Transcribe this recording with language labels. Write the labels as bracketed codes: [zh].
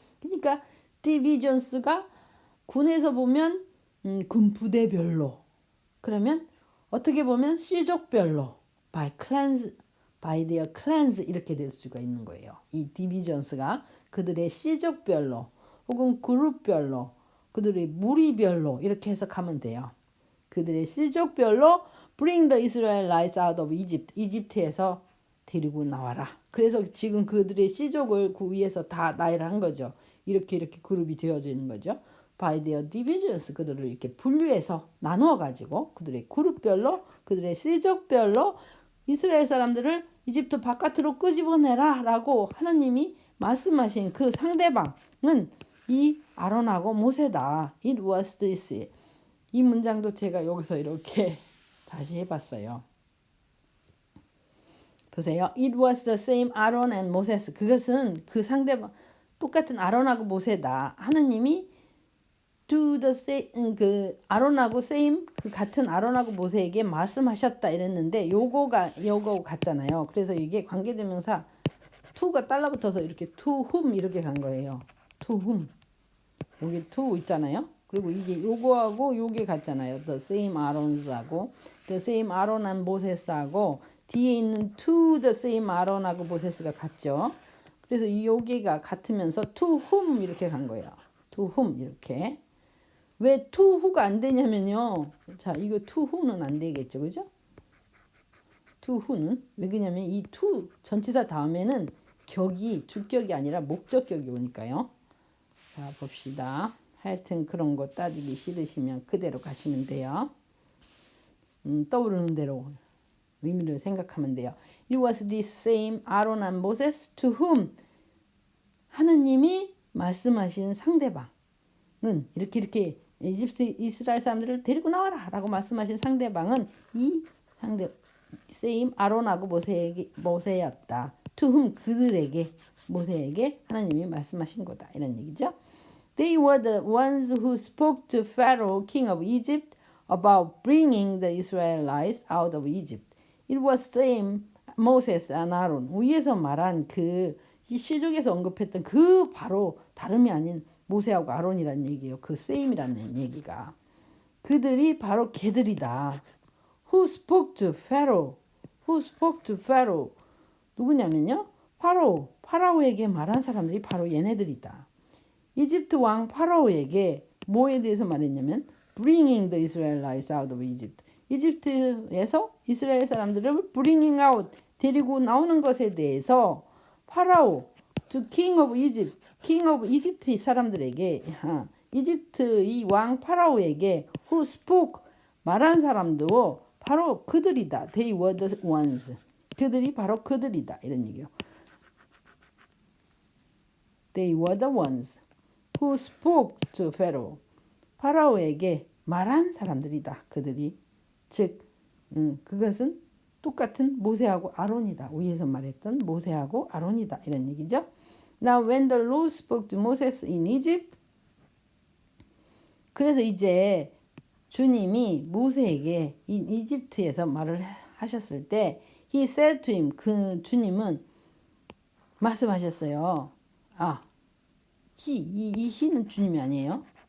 [ko] 그러니까 divisions가 군에서 보면 군 부대별로. 그러면 어떻게 보면 시족별로 [en] by their clans [ko] 이렇게 될 수가 있는 거예요. 이 divisions가 그들의 시족별로 혹은 그룹별로 그들의 무리별로 이렇게 해석하면 돼요. 그들의 시족별로 [en] bring the Israelites out of Egypt. [ko] 이집트에서 데리고 나와라. 그래서 지금 그들의 시족을 그 위에서 다 나열한 거죠. 이렇게 그룹이 되어져 있는 거죠. [en] by their divisions [ko] 그들을 이렇게 분류해서 나누어 가지고 그들의 그룹별로 그들의 시족별로 이스라엘 사람들을 이집트 바깥으로 끄집어내라라고 하나님이 말씀하신 그 상대방은 이 아론하고 모세다. [en] It was this. [ko] 이 문장도 제가 여기서 이렇게 다시 해봤어요. 보세요. [en] It was the same Aaron and Moses. [ko] 그것은 그 상대방 똑같은 아론하고 모세다. 하나님이 to the same 그 아론하고 same 그 같은 아론하고 모세에게 말씀하셨다 이랬는데 요거 같잖아요. 그래서 이게 관계대명사 to가 달라붙어서 이렇게 to whom 이렇게 간 거예요. to whom 여기 to 있잖아요. 그리고 이게 요거하고 요게 같잖아요. [en] the same Aarons [ko] 하고 [en] the same Aaron and Moses [ko] 하고 뒤에 있는 [en] to the same Aaron [ko] 하고 모세스가 같죠. 그래서 이 요게가 같으면서 to whom 이렇게 간 거예요. to whom 이렇게. 왜 to who가 안 되냐면요. 자, 이거 to who는 안 되겠죠. 그죠? to who는 왜 그러냐면 이 to 전치사 다음에는 격이 주격이 아니라 목적격이 오니까요. 자, 봅시다. 하여튼 그런 거 따지기 싫으시면 그대로 가시면 돼요. 떠오르는 대로 의미를 생각하면 돼요. [en] It was this same Aaron and Moses to whom [ko] 하느님이 말씀하신 상대방은 이렇게 이집트 이스라엘 사람들을 데리고 나와라 라고 말씀하신 상대방은 이 상대 same 아론하고 모세였다. to whom 그들에게 모세에게 하나님이 말씀하신 거다 이런 얘기죠. [en] They were the ones who spoke to Pharaoh, king of Egypt, about bringing the Israelites out of Egypt. It was same Moses and Aaron. [ko] 위에서 말한 그 시족에서 언급했던 그 바로 다름이 아닌 모세하고 아론이라는 얘기예요. 그 same이라는 얘기가. 그들이 바로 걔들이다. [en] Who spoke to Pharaoh? Who spoke to Pharaoh? 누구냐면요. [ko] 파라오에게 말한 사람들이 바로 얘네들이다. 이집트 왕 파라오에게 뭐에 대해서 말했냐면 [en] bringing the Israelites out of Egypt. [ko] 이집트에서 이스라엘 사람들을 bringing out, 데리고 나오는 것에 대해서 파라오, [en] to king of Egypt, king of Egypt [ko] 사람들에게, 이집트 이 왕 파라오에게 who spoke, 말한 사람도 바로 그들이다. [en] They were the ones. [ko] 그들이 바로 그들이다. 이런 얘기요. [en] They were the ones who spoke to Pharaoh. [ko] 파라오에게 말한 사람들이다. 그들이. 즉, 그것은 똑같은 모세하고 아론이다. 위에서 말했던 모세하고 아론이다. 이런 얘기죠. [en] Now when the Lord spoke to Moses in Egypt. [ko] 그래서 이제 주님이 모세에게 이집트에서 말을 하셨을 때 [en] He said to him. [ko] 그 주님은 말씀하셨어요. 이 he는 주님이 아니에요.